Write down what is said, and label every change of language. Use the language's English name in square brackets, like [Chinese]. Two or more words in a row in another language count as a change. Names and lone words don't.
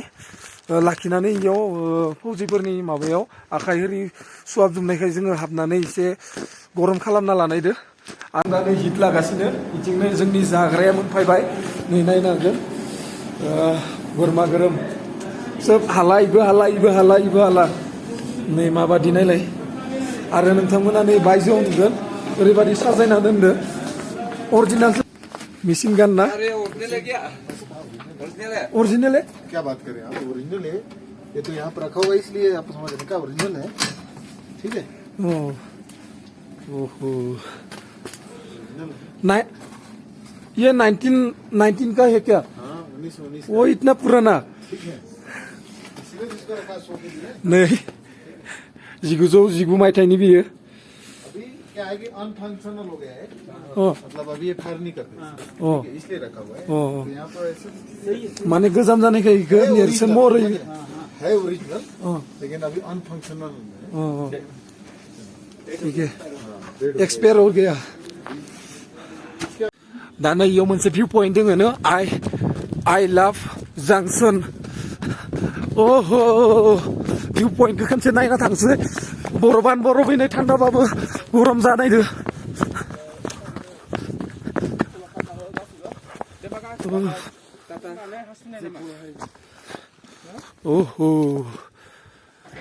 [Bodo] लाखिनानै इयाव फौजिफोरनि माबायाव आखाइ होरि सुहाब जोबनायखाय जोङो हाबनानै एसे गरम खालामना लानायदो आं दा नै हिट लागासिनो बिथिंनो जोंनि जाग्राया मोनफैबाय नै नायनो हागोन बोरमा गोरोम सोब हाला इबो हाला नै माबादि नायलाय आरो नोंथांमोना नै बायजोआव नुगोन ओरैबादि साजायना दोनदो [English] original machine [Bodo] गान ना [Hindi] ओरिजिनल है क्या बात करें आप ओरिजिनल है ये तो यहाँ पर रखा हुआ है इसलिए आप समझ रहे हैं क्या ओरिजिनल है ठीक है ओहो ये 19 का है क्या हाँ 1919 वो इतना पुराना इसलिए जिसको रखा है 100 के लिए [Bodo] नहीं 1919 मायथाइनि बियो [Hindi] अभी क्या है कि अनफंक्शनल हो गया है हाँ। मतलब अभी ये फायर नहीं करते हाँ। ठीक है, इसलिए रखा हुआ है हाँ। तो यहाँ पर ऐसे [Bodo] माने गोजाम जानायखाय इखो नेरसोन महरै [Hindi] है ओरिजिनल हाँ। लेकिन अभी अनफंक्शनल है ठीक है एक्सपायर हो गया [Bodo] दा नै इयाव मोनसे [English] view point [Bodo] दोङो नो आइ लाभ जांसन ओहो भिउ पइन्टखौ खनसे नायना थांसै बरफैनो थान्दाबाबो गरम जानायदो ओहो